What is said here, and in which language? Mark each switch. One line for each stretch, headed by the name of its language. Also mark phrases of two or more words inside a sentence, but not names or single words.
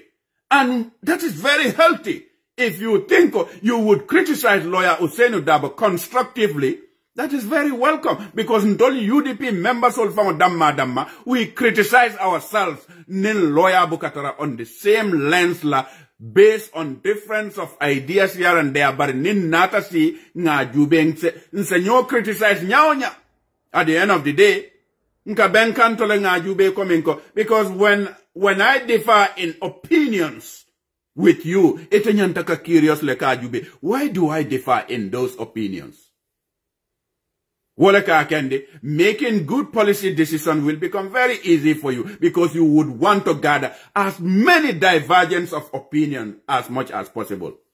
English: And that is very healthy. If you think you would criticize lawyer Ousainou Darboe constructively, that is very welcome. Because Ndoli UDP members of Damma, we criticize ourselves, nin lawyer Bukatara on the same lens la, based on difference of ideas here and there, but
Mandingo: nin nata si nga jube nse
English: criticize nyaonya. At the end of the day,
Mandingo: nka ben kantole nga jube kominko,
English: because when I differ in opinions with you, etenyantaka curious
Mandingo: leka jube,
English: why do I differ in those opinions? Making good policy decisions will become very easy for you because you would want to gather as many divergences of opinion as much as possible.